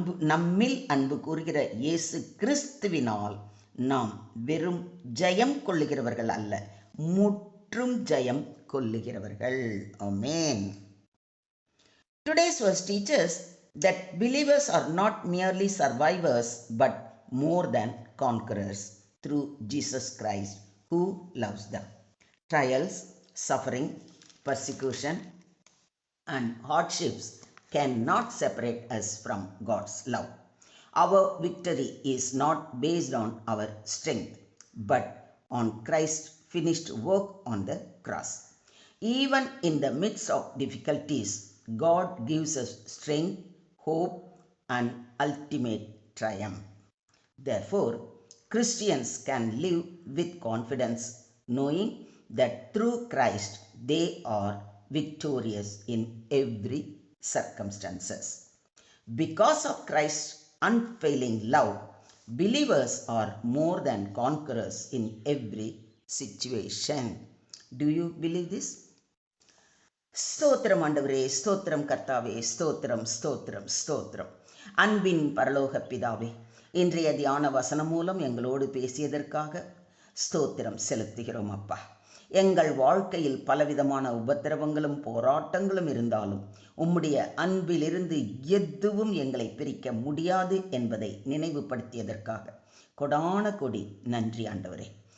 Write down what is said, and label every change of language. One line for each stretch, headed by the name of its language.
Tamil: நம்மில் அன்பு கூறுகிற இயேசு கிறிஸ்துவினால் நாம் வெறும் ஜெயம் கொள்ளுகிறவர்கள் அல்ல, முற்றும் ஜெயம் கொள்ளுகிறவர்கள். ஆமென்.
English: Today's verse teaches that believers are not merely survivors but more than conquerors through Jesus Christ who loves them. Trials, suffering, persecution and hardships cannot separate us from God's love. Our victory is not based on our strength but on Christ's finished work on the cross. Even in the midst of difficulties, God gives us strength, hope, and ultimate triumph. Therefore, Christians can live with confidence, knowing that through Christ they are victorious in every circumstances. Because of Christ's unfailing love, believers are more than conquerors in every situation. Do you believe this?
Tamil: ஸ்தோத்திரம் ஆண்டவரே, ஸ்தோத்திரம் கர்த்தாவே, ஸ்தோத்திரம் ஸ்தோத்திரம் ஸ்தோத்திரம். அன்பின் பரலோக பிதாவே, இன்றைய தியான வசனம் மூலம் எங்களோடு பேசியதற்காக ஸ்தோத்திரம் செலுத்துகிறோம் அப்பா. எங்கள் வாழ்க்கையில் பலவிதமான உபத்திரவங்களும் போராட்டங்களும் இருந்தாலும் உம்முடைய அன்பிலிருந்து எதுவும் எங்களை பிரிக்க முடியாது என்பதை நினைவுபடுத்தியதற்காக கொடான கொடி நன்றி ஆண்டவரே.